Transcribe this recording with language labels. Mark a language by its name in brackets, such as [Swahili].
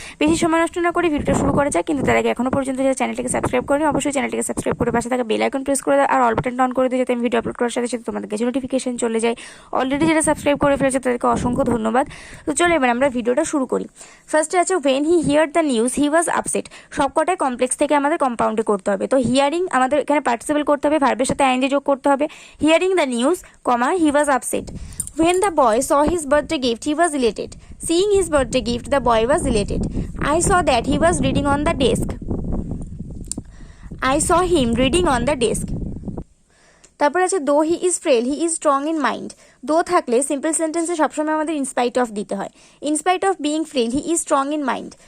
[Bangla] বেশি সময় নষ্ট না করে ভিডিওটা শুরু করা যায়, কিন্তু তার আগে এখনো পর্যন্ত যারা চ্যানেলটিকে সাবস্ক্রাইব করেনি অবশ্যই চ্যানেলটিকে সাবস্ক্রাইব করে পাশে থাকা বেল আইকন প্রেস করে দাও আর অল বাটনটা অন করে দিও, যাতে আমি ভিডিও আপলোড করার সাথে সাথে তোমাদের কাছে নোটিফিকেশন চলে যায়। অলরেডি যারা সাবস্ক্রাইব করে ফেলেছে তাদেরকে অসংখ্য ধন্যবাদ। তো চলো এবার আমরা ভিডিওটা শুরু করি। ফার্স্টে আছে [English] When he hear the news he was upset. [Bangla] সবকটাই কমপ্লেক্স থেকে আমাদের কম্পাউন্ডে করতে হবে। তো হিয়ারিং আমাদের এখানে পার্টিসিপেল করতে হবে, ভার্বের সাথে আইএনজি যোগ করতে হবে। [English] Hearing the news, he was upset. When the boy saw his birthday gift, he was elated. Seeing his birthday gift, the boy was elated. I saw that he was reading on the desk. I saw him reading on the desk. [Bangla] তারপর আছে [English] Though he is frail he is strong in mind. [Bangla] দো থাকলে simple সেন্টেন্সে সবসময় আমাদের in spite of দিতে হয়। [English] In spite of being frail he is strong in mind.